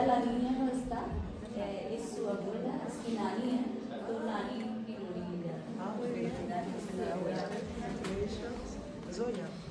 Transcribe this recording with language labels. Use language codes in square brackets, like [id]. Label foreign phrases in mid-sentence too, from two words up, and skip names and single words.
[es] la niña no está, es su abuela, es [ur] کی نانی ہے، تو نانی کی لوہڑی لے جاتی ہے. Zoya.